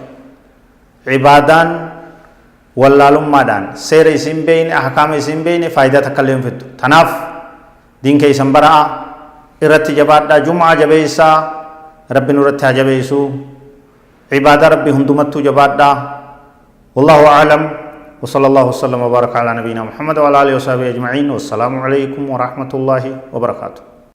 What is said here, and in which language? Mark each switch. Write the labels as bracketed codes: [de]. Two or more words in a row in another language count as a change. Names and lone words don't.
[om] Ibaadaan wallaalummaadhaan seera isin beeyne ahkaama isin beeyne faayidaa takka illee hin fiddu. Tanaaf diin keessan baraa irratti jabaadhaa jum'aa jabeessaa rabbi nurratti haa jabeessu. Ibaadaa rabbi hundumattuu jabaadhaa. [ar] والله أعلم. وصلى الله وسلم وبارك على نبينا محمد وعلى اله وصحبه اجمعين والسلام عليكم ورحمه الله وبركاته.